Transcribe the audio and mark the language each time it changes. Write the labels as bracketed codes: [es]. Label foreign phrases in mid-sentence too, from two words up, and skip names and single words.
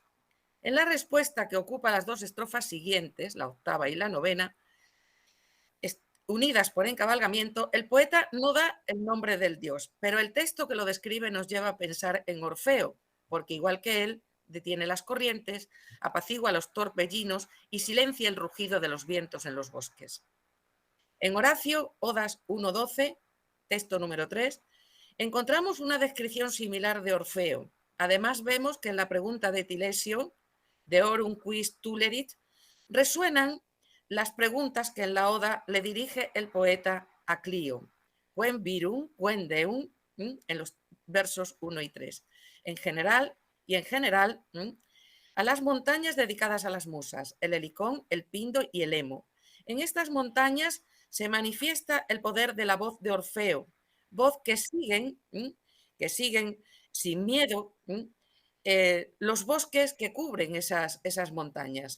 [es] En la respuesta que ocupa las dos estrofas siguientes, la octava y la novena, unidas por encabalgamiento, el poeta no da el nombre del dios, pero el texto que lo describe nos lleva a pensar en Orfeo, porque igual que él, detiene las corrientes, apacigua los torbellinos y silencia el rugido de los vientos en los bosques. En Horacio, Odas 1.12, texto número 3, encontramos una descripción similar de Orfeo. Además, vemos que en la pregunta de Tilesio, de [la] Orum quis tulerit, [es] resuenan las preguntas que en la Oda le dirige el poeta a Clio. [la] Quen virum, quen deum, [es] en los versos 1 y 3. En general, a las montañas dedicadas a las musas, el Helicón, el Pindo y el Hemo. En estas montañas se manifiesta el poder de la voz de Orfeo, voz que siguen sin miedo los bosques que cubren esas montañas.